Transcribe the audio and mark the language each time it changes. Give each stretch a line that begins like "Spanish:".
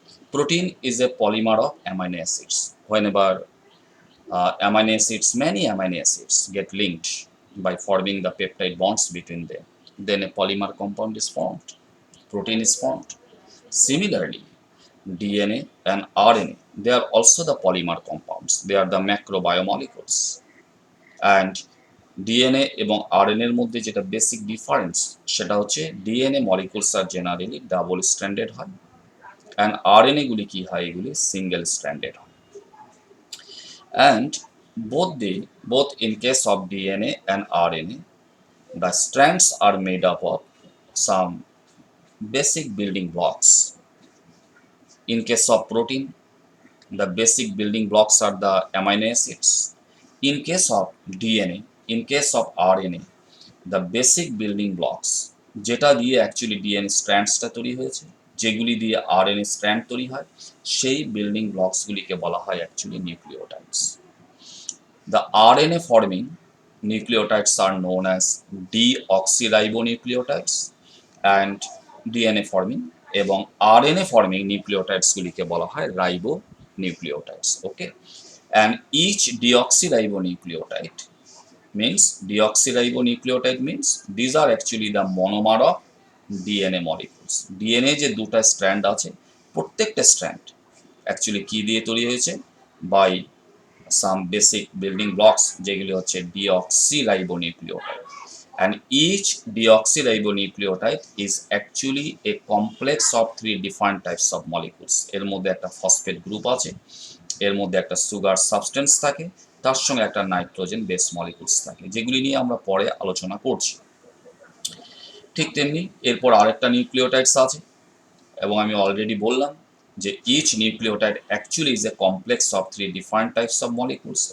English: Protein is a polymer of amino acids. Whenever many amino acids get linked by forming the peptide bonds between them, then a polymer compound is formed. Protein is formed. Similarly, DNA and RNA, they are also the polymer compounds. They are the macrobiomolecules.
Bangla: And DNA এবং RNA এর মধ্যে যেটা basic difference সেটা হচ্ছে DNA molecules are generally double stranded হয় and RNA গুলি কি হয় এগুলি সিঙ্গেল স্ট্র্যান্ডেড হয়
English: and both in case of DNA and RNA the strands are made up of some basic building blocks. In case of protein the basic building blocks are the amino acids. In case of DNA, in case of RNA the basic building blocks
Bangla: যেটা দিয়ে actually DNA স্ট্র্যান্ডসটা তৈরি হয়েছে যেগুলি দিয়ে RNA strand তৈরি হয় সেই building ব্লকসগুলিকে বলা হয় actually nucleotides the RNA forming
English: nucleotides are known as deoxyribonucleotides and DNA forming
Bangla: এবং RNA forming nucleotides গুলিকে বলা হয় ribonucleotides.
English: Okay, and each deoxyribonucleotide means deoxyribonucleotide means these are actually the monomer of DNA molecules.
Bangla: DNA যে দুটা strand আছে প্রত্যেকটা strand actually কি দিয়ে তৈরি হয়েছে by
English: some basic building blocks যেগুলি হচ্ছে deoxyribonucleotide and each deoxyribonucleotide is actually a complex of three different types of molecules.
Bangla: এর মধ্যে একটা ফসফেট গ্রুপ আছে, এর মধ্যে একটা সুগার সাবস্টেন্স থাকে, তার সঙ্গে একটা নাইট্রোজেন বেস মলিকুলস থাকে যেগুলি নিয়ে আমরা পরে আলোচনা করছি। ঠিক তেমনি এরপর আরেকটা নিউক্লিওটাইডস আছে এবং আমি অলরেডি বললাম যে
English: Each nucleotide actually is a complex of three different types of molecules.